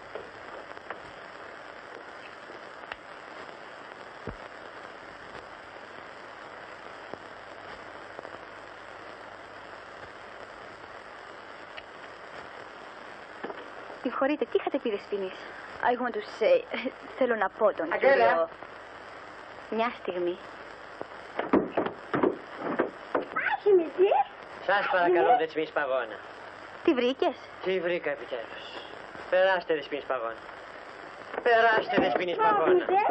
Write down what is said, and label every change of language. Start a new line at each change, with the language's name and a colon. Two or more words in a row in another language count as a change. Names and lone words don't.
Greek: Συγχωρείτε, τι είχατε πει Δεσποινής?
English: I want to say,
Greek: θέλω να πω τον κύριο. Μια στιγμή. Σας παρακαλώ, Δεσποινής Παγώνα. Τι βρήκες? Τι βρήκα επιτέλους. Περάστε, Δεσποινής Παγώνα. Περάστε, Δεσποινής Παγώνα.